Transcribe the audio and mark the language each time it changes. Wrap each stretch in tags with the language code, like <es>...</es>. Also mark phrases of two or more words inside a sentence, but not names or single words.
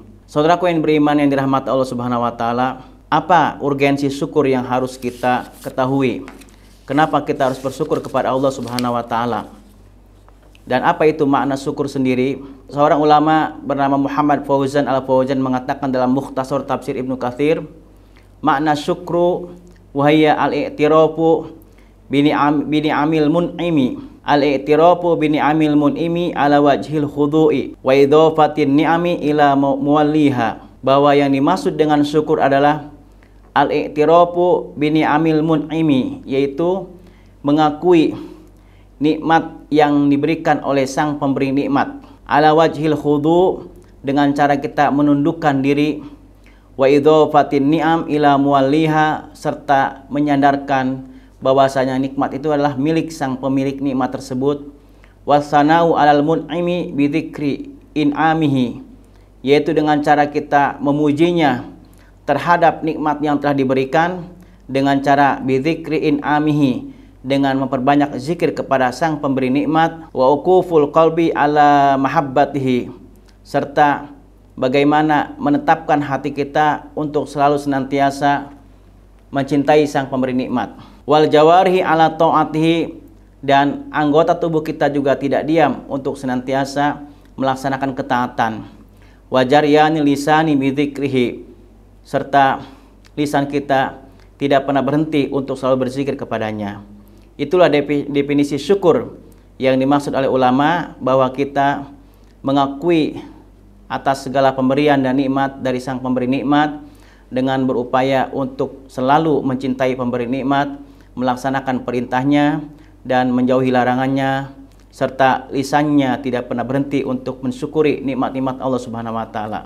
<id>Saudaraku yang beriman yang dirahmati Allah</id> <ar>سبحانه وتعالى,</ar> <id>apa urgensi syukur yang harus kita ketahui? Kenapa kita harus bersyukur kepada Allah</id> <ar>سبحانه وتعالى?</ar> <id>Dan apa itu makna syukur sendiri? Seorang ulama bernama Muhammad Fauzan Al-Fauzan mengatakan dalam Mukhtasar Tafsir Ibnu Katsir, makna</id> <ar>شكر وهو الاعتراف بنعمة المنعم الاعتراف بنعمة المنعم على وجه الخضوع وإضافة النعم إلى موليها.</ar> <id>Bahwa yang dimaksud dengan syukur adalah</id> <ar>الاعتراف بنعمة المنعم,</ar> <id>yaitu mengakui nikmat yang diberikan oleh sang pemberi nikmat,</id> <ar>على وجه الخضوع',</ar> <id>dengan cara kita menundukkan diri,</id> <ar>wa إضافة النعم إلى موليها,</ar> <id>serta menyandarkan bahwasanya nikmat itu adalah milik sang pemilik nikmat tersebut,</id> <ar>والثناء على المنعم بذكر إنعامه,</ar> <id>yaitu dengan cara kita memujinya terhadap nikmat yang telah diberikan dengan cara</id> <ar>بذكر إنعامه,</ar> <id>dengan memperbanyak zikir kepada sang pemberi nikmat,</id> <ar>وعكوف القلب على محبته,</ar> <id>serta bagaimana menetapkan hati kita untuk selalu senantiasa mencintai sang pemberi nikmat,</id> <ar>والجوارح على طاعته,</ar> <id>dan anggota tubuh kita juga tidak diam untuk senantiasa melaksanakan ketaatan,</id> <ar>وجريان اللسان بذكره,</ar> <id>serta lisan kita tidak pernah berhenti untuk selalu berzikir kepadanya. Itulah definisi syukur yang dimaksud oleh ulama, bahwa kita mengakui atas segala pemberian dan nikmat dari sang pemberi nikmat dengan berupaya untuk selalu mencintai pemberi nikmat, melaksanakan perintahnya dan menjauhi larangannya, serta lisannya tidak pernah berhenti untuk mensyukuri nikmat-nikmat Allah</id> <ar>سبحانه وتعالى.</ar>